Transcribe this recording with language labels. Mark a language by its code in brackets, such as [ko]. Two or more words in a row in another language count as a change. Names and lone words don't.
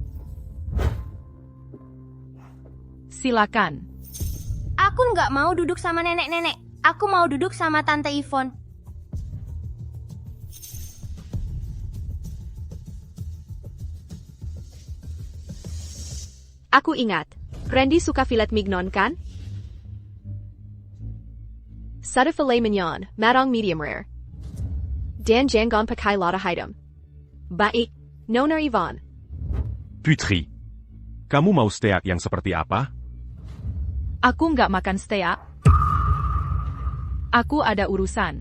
[id] Silakan. Aku nggak mau duduk sama nenek-nenek. Aku mau duduk sama Tante Yvonne. Aku ingat, Randy suka filet mignon kan? Sada filet mignon, matang [en] medium rare. [id] Dan jangan pakai lada hitam. Baik, Nona Yvonne. Putri, kamu mau steak yang seperti apa? Aku nggak makan steak. Aku ada urusan.